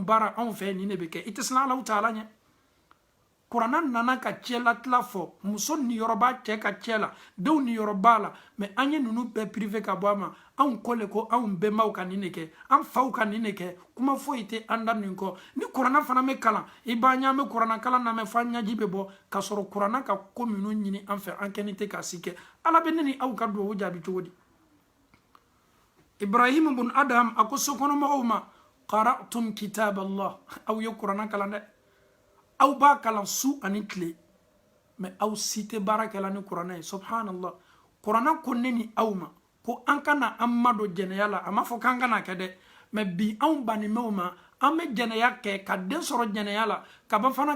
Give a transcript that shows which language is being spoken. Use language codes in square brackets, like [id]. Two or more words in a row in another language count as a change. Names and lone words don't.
[bm] baara anw fɛ nin de bɛ kɛ i tɛ siran Alahu Taala ɲɛ kuranna nana ka cɛlatila fɔ muso niyɔrɔ b'a cɛ ka cɛ la denw niyɔrɔ b'a la mɛ an ye ninnu bɛɛ privé ka bɔ a ma anw ko le ko anw bɛnbaw ka nin de kɛ an faw ka nin de kɛ kuma foyi tɛ an da nin kɔ ni kuranna fana bɛ kalan i b'a ɲɛ an bɛ kuranna kalan lamɛn fo an ɲɛji bɛ bɔ ka sɔrɔ kuranna ka ko minnu ɲini an fɛ an kɛni tɛ k'a si kɛ ala bɛ ne ni aw ka duwawu jaabi cogo di Ibrahim bun Adam a ko sokɔnɔmɔgɔw ma [ar] قرأتم كتاب الله [bm] aw ye kuranna kalan dɛ aw b'a kalan su ani tile mɛ aw si tɛ baara kɛla ni kuranna ye subhanallah kuranna ko ne ni aw ma ko an kana an madon jɛnɛya la a ma fɔ k'an kana kɛ dɛ mɛ bi anw banimɛw ma an bɛ jɛnɛya kɛ ka den sɔrɔ jɛnɛya la ka ban fana